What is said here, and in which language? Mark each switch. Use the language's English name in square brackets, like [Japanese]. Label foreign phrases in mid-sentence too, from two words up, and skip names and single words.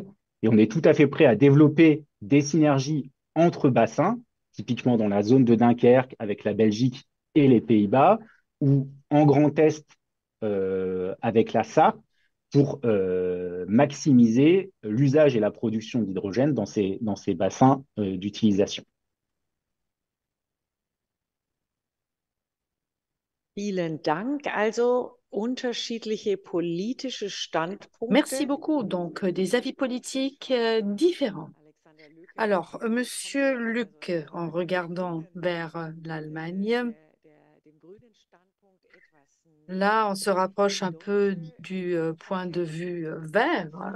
[French] Et on est tout à fait prêt à développer des synergies entre bassins, typiquement dans la zone de Dunkerque avec la Belgique et les Pays-Bas, ou en Grand Est avec la Sarre, pour maximiser l'usage et la production d'hydrogène dans ces bassins d'utilisation. [German] Vielen Dank. Also unterschiedliche politische Standpunkte. [French] Merci beaucoup. Donc, des avis politiques différents. Alors, Monsieur Luc, en regardant vers l'Allemagne, là, on se rapproche un peu du point de vue vert.